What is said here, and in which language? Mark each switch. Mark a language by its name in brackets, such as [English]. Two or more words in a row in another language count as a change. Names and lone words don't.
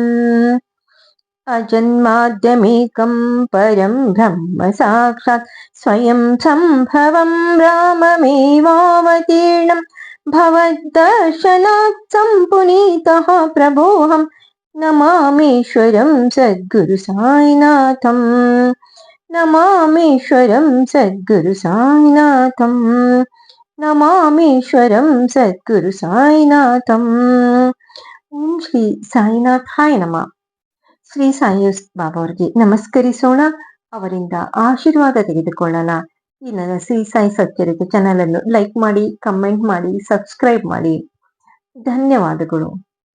[Sanskrit] ಅಜನ್ಮಾದ್ಯಮೇಕಂ ಪರಂ ಬ್ರಹ್ಮ ಸಾಕ್ಷಾತ್ ಸ್ವಯಂ ಸಂಭವಂ ರಾಮಮೇವಾವತೀರ್ಣಂ ಭವದ್ದರ್ಶನಾತ್ ಸಂಪುನೀತಃ ಪ್ರಭೋಹಂ ನಮಾಮೀಶ್ವರಂ ಸದ್ಗುರು ಸಾಯಿನಾಥಂ. ನಮಾಮೀಶ್ವರಂ ಸದ್ಗುರು ಸಾಯಿನಾಥಂ. ನಮಾಮೀಶ್ವರಂ ಸದ್ಗುರು ಸಾಯಿನಾಥಂ. ಓಂ ಶ್ರೀ ಸಾಯಿನಾಥಾಯ ನಮಃ. [Kannada] ಶ್ರೀ ಸಾಯಿ ಬಾಬಾ ಅವರಿಗೆ ನಮಸ್ಕರಿಸೋಣ, ಅವರಿಂದ ಆಶೀರ್ವಾದ ತೆಗೆದುಕೊಳ್ಳೋಣ. ಈ ನನ್ನ ಶ್ರೀ ಸಾಯಿ ಸಚ್ಚರಿತೆ ಚಾನಲ್ ಅನ್ನು ಲೈಕ್ ಮಾಡಿ, ಕಮೆಂಟ್ ಮಾಡಿ, ಸಬ್ಸ್ಕ್ರೈಬ್ ಮಾಡಿ. ಧನ್ಯವಾದಗಳು.